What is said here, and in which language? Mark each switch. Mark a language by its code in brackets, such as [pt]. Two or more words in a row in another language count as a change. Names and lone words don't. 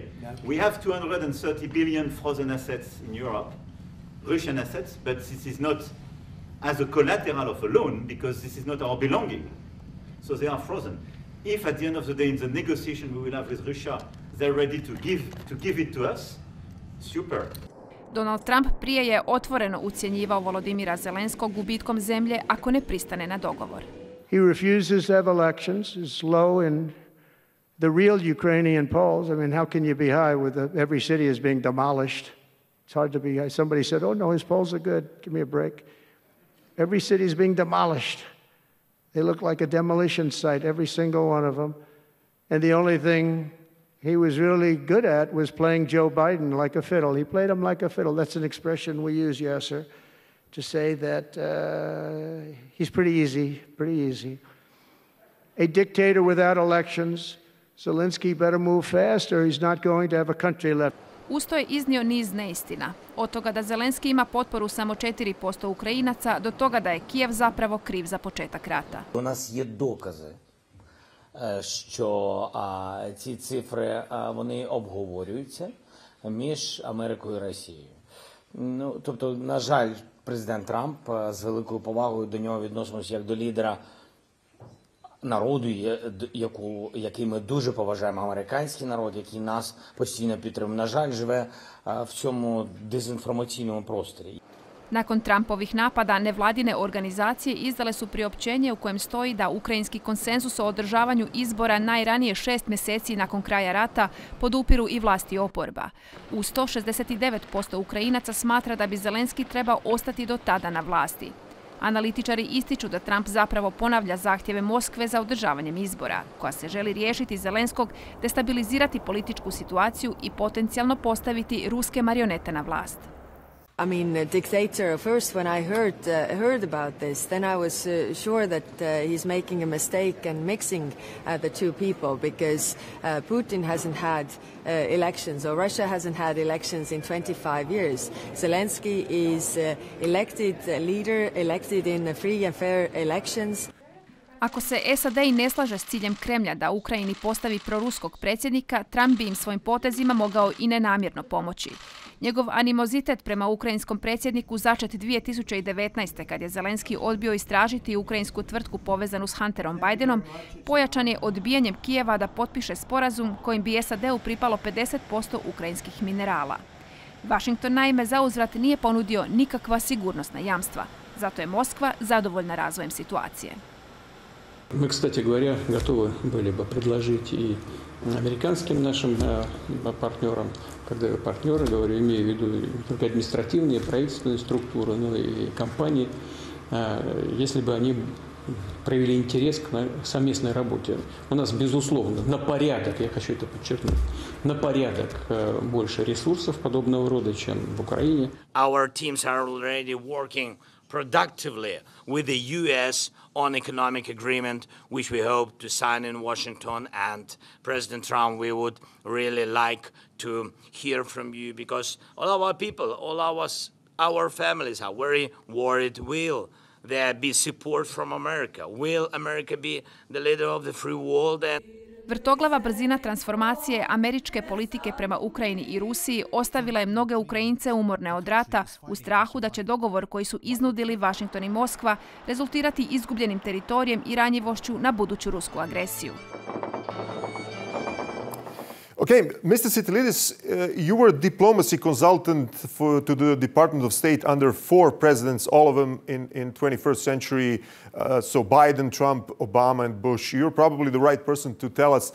[en] We have 230 billion frozen assets in Europe, Russian assets, but this is not as a collateral of a loan because this is not our belonging. So they are frozen. If at the end of the day in the negotiation we will have with Russia, they're ready to give it to us, super. [hr] Donald Trump prije je otvoreno ucjenjivao Vladimira Zelenskog gubitkom zemlje ako ne pristane na dogovor. [en] He refuses to have elections. It's low in the real Ukrainian polls. I mean, how can you be high with every city is being demolished? It's hard to be high. Somebody said, oh no, his polls are good. Give me a break. Every city is being demolished. They look like a demolition site, every single one of them. And the only thing he was really good at was playing Joe Biden like a fiddle. He played him like a fiddle. That's an expression we use, Yasser, to say that he's pretty easy. A dictator without elections. Zelensky better move fast or he's not going to have a country left. [hr] Uz to je iznio niz neistina. Od toga da Zelenski ima potporu samo 4% Ukrajinaca do toga da je Kijev zapravo kriv za početak rata. [uk] У нас є докази, що ці цифри вони обговорюються між Америкою і Росією. Ну, тобто, на жаль, президент Трамп з великою повагою до нього відносимося як до лідера народу, який ми дуже поважаємо, американський народ, який нас постійно підтримує. На жаль, живе в цьому дезінформаційному просторі. [hr] Nakon Trumpovih napada, nevladine organizacije izdale su priopćenje u kojem stoji da ukrajinski konsenzus o održavanju izbora najranije 6 mjeseci nakon kraja rata podupiru i vlasti i oporba. U 169% Ukrajinaca smatra da bi Zelenski trebao ostati do tada na vlasti. Analitičari ističu da Trump zapravo ponavlja zahtjeve Moskve za održavanjem izbora, koja se želi riješiti Zelenskog, destabilizirati političku situaciju i potencijalno postaviti ruske marionete na vlast. [en] I mean, a dictator. First, when I heard about this, then I was sure that he's making a mistake and mixing the two people, because Putin hasn't had elections, or Russia hasn't had elections in 25 years. Zelensky is elected leader, elected in free and fair elections. [hr] Ako se SAD i ne slaže s ciljem Kremlja da Ukrajini postavi proruskog predsjednika, Trump bi im svojim potezima mogao i nenamjerno pomoći. Njegov animozitet prema ukrajinskom predsjedniku začet 2019. kad je Zelenski odbio istražiti ukrajinsku tvrtku povezanu s Hunterom Bidenom, pojačan je odbijanjem Kijeva da potpiše sporazum kojim bi SAD-u pripalo 50% ukrajinskih minerala. Washington naime zauzvrat nije ponudio nikakva sigurnosna jamstva, zato je Moskva zadovoljna razvojem situacije. [ru] Мы, кстати говоря, готовы были бы предложить и американским нашим партнерам, когда я партнеры говорю, имею в виду не только административные, правительственные структуры, но и компании, если бы они проявили интерес к совместной работе. У нас, безусловно, на порядок, я хочу это подчеркнуть, на порядок больше ресурсов подобного рода, чем в Украине. [en] Our teams are already working productively with the U.S. on economic agreement, which we hope to sign in Washington. And President Trump, we would really like to hear from you, because all of our people, all our families are very worried. Will there be support from America? Will America be the leader of the free world? [hr] Vrtoglava brzina transformacije američke politike prema Ukrajini i Rusiji ostavila je mnoge Ukrajince umorne od rata u strahu da će dogovor koji su iznudili Washington i Moskva rezultirati izgubljenim teritorijem i ranjivošću na buduću rusku agresiju. [en] Okay, Mr. Sitilides, you were a diplomacy consultant to the Department of State under 4 presidents, all of them in 21st century. So Biden, Trump, Obama, and Bush. You're probably the right person to tell us.